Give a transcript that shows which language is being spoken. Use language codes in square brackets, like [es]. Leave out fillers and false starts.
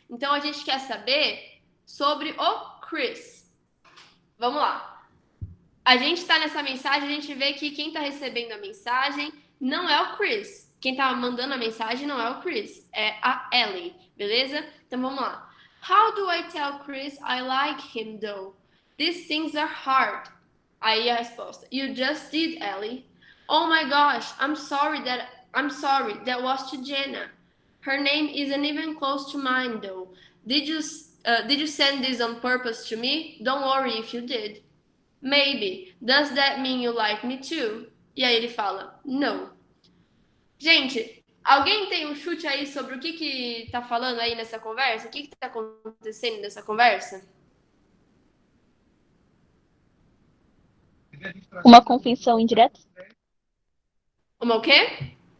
[pt] Então, a gente quer saber sobre o Chris. Vamos lá. A gente está nessa mensagem, a gente vê que quem está recebendo a mensagem não é o Chris. Quem está mandando a mensagem não é o Chris, é a Ellie, beleza? Então, vamos lá. [en] How do I tell Chris I like him, though? These things are hard. [pt] Aí a resposta. [en] You just did, Ellie. Oh my gosh, I'm sorry. That was to Jenna. Her name isn't even close to mine, though. Did you send this on purpose to me? Don't worry if you did. Maybe. Does that mean you like me too? [pt] E aí ele fala, no. Gente, alguém tem um chute aí sobre o que tá falando aí nessa conversa? O que tá acontecendo nessa conversa? Uma confissão indireta? Uma o quê?